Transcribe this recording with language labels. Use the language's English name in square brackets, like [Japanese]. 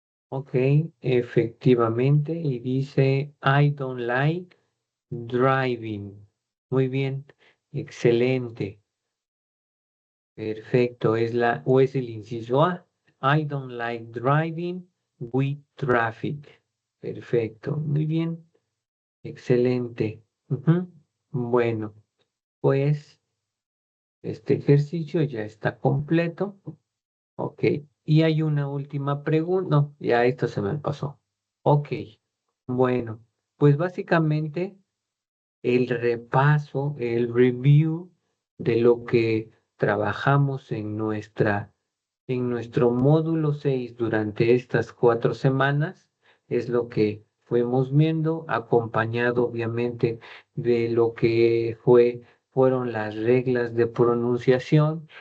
[Spanish] Ok, efectivamente. Y dice, [English] I don't like driving. [Spanish] Muy bien, excelente, perfecto. O es el inciso A. [English] I don't like driving with traffic. [Spanish] Perfecto, muy bien, excelente. Ujú. Bueno, pues este ejercicio ya está completo. Ok, y hay una última pregunta. No, ya esto se me pasó. Ok, bueno, pues básicamente el repaso, el review de lo que trabajamos en nuestro módulo 6 durante estas 4 semanas es lo que fuimos viendo, acompañado obviamente de lo que fueron las reglas de pronunciación.